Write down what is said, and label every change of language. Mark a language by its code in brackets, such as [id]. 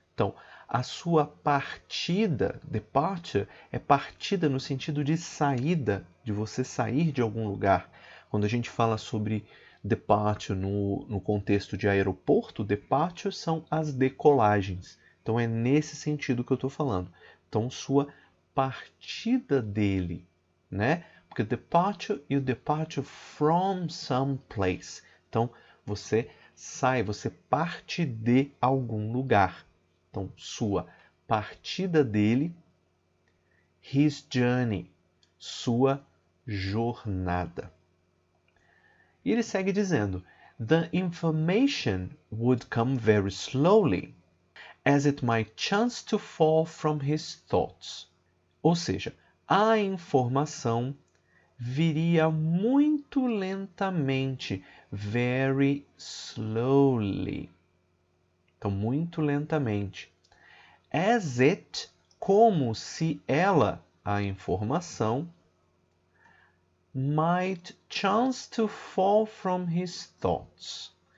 [pt] Então, a sua partida, departure é partida no sentido de saída, de você sair de algum lugar. Quando a gente fala sobre departure no contexto de aeroporto, departure são as decolagens. Então é nesse sentido que eu estou falando. Então, sua partida dele, né? Porque [en] departure e o departure from some place. [pt] Então, você sai, você parte de algum lugar. Então, sua partida dele, [en] his journey, [pt] sua jornada. E ele segue dizendo, [en] the information would come very slowly, as it might chance to fall from his thoughts. [pt] Ou seja, a informação viria muito lentamente, [en] very slowly. [pt] Então, muito lentamente. [en] As it, [pt] como se ela, a informação, [en] might chance to fall from his thoughts.